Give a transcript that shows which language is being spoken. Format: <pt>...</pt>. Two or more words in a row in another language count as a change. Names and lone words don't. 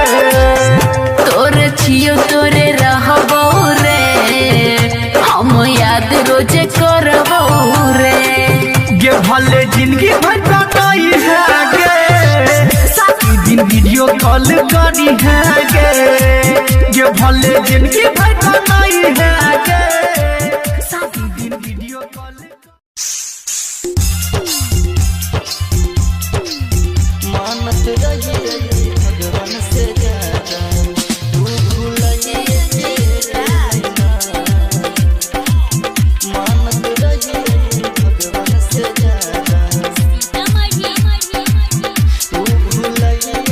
<mag>तोरे छियो तोरे रहबो रे हम याद रोजे करबो रे गे भले जिंदगी भर का नहीं है गे शादी दिन</mag> <en>video call</en> <mag>करी है गे गे भले जिंदगी भर का नहीं है गे शादी दिन</mag> <en>video call</en> <mag>मानत रही भगवान से ज्यादा तू भूलिए मानत रही भगवान से ज्यादा तू भूलिए</mag>